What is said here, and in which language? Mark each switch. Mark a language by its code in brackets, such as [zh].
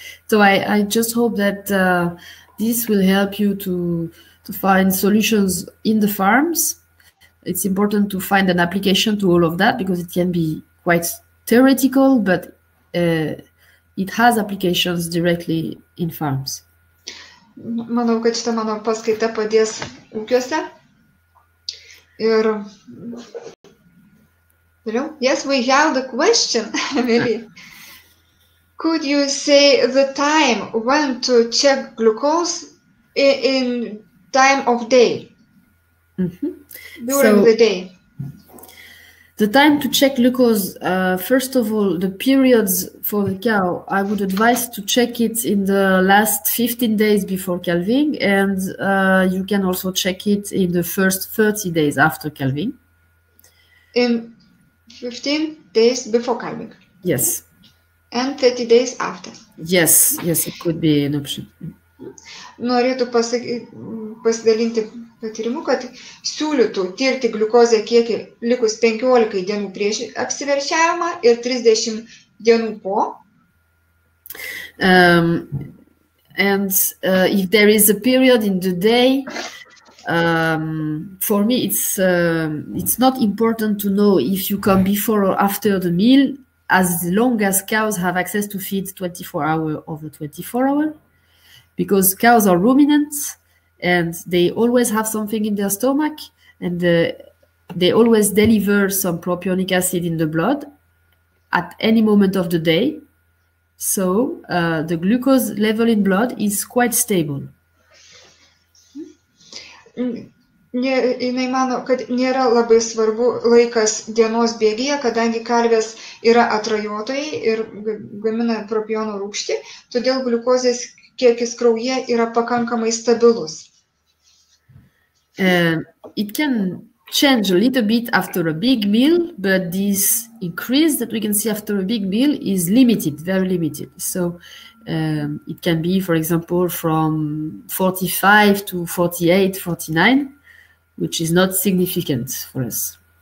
[en] So I just hope that this will help you to find solutions in the farms. It's important to find an application to all of that because it can be quite theoretical, but it has applications directly in farms. [lt] Manau, kad šita mano paskaita padės ūkiuose. Ir [en] yes, we have the question, Emily. Could you say the time when to check glucose in time of day? During the day. The time to check glucose, first of all, the periods for the cow, I would advise to check it in the last 15 days before calving, and you can also check it in the first 30 days after calving. In 15 days before calving? Yes. And 30 days after? Yes, it could be an option. [lt] Norėtų pasidalinti patyrimu, kad siūlytų tirti gliukozę kiekį likus 15 dienų prieš apsiveršiavimą ir 30 dienų po. [en] And if there is a period in the day, for me it's not important to know if you come before or after the meal, as long as cows have access to feed 24 hours over 24 hours, because cows are ruminants and they always have something in their stomach, and they always deliver some propionic acid in the blood at any moment of the day. So the glucose level in blood is quite stable. [lt] Jinai mano, kad nėra labai svarbu laikas dienos bėgyje, kadangi karvės yra atrajotojai ir gamina propiono rūgštį, todėl gliukozės kiekis kraujyje yra pakankamai stabilus. [en] It can change a little bit after a big meal, but this increase that we can see after a big meal is limited, very limited. So it can be, for example, from 45 to 48, 49, which is not significant for us.